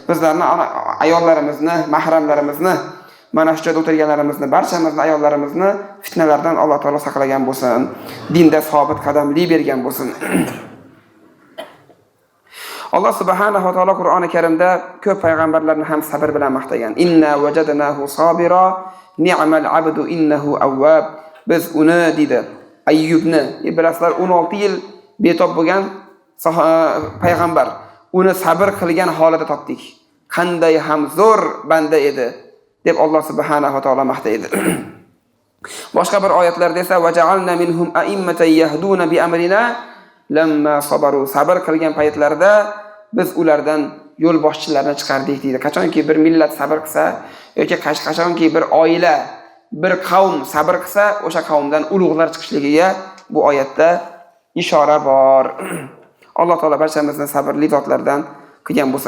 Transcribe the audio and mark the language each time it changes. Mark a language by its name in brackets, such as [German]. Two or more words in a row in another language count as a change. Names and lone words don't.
[Uzbek] Bizlarni ayollarimizni, mahramlarimizni, mana shu joyda o'tirganlarimizni, barchamizni ayollarimizni fitnalardan Alloh taolo saqlagan bo'lsin, dinda sobit qadamli bergan bo'lsin. Alloh [Arabic] سبحانه وتعالى [Uzbek] Qur'oni Karimda ko'p payg'ambarlarni ham sabr bilan maqtagan. [Arabic] إنا وجدناه صابرا نعم العبد إنه أواب. [Uzbek] Biz uni dedi, Ayyubni, bilasizlar 16 yil betob bo'lgan payg'ambar. Uni sabr qilgan holida topdik. Qanday ham zo'r banda edi deb Alloh [Arabic] سبحانه وتعالى [Uzbek] maqtaydi. Boshqa bir oyatlarda esa [Arabic] وجعلنا منهم أئمة يهدون بأمرنا لما صبروا. [Uzbek] Sabr qilgan paytlarida biz ulardan yo'l boshchilarini chiqardik deydi. Qachonki bir millat sabr qilsa yoki qachonki bir oila, bir qavm sabr qilsa, o'sha qavmdan ulug'lar chiqishligiga bu oyatda ishora bor. Alloh taolo barchamizni sabrli zotlardan qilgan bo'lsin.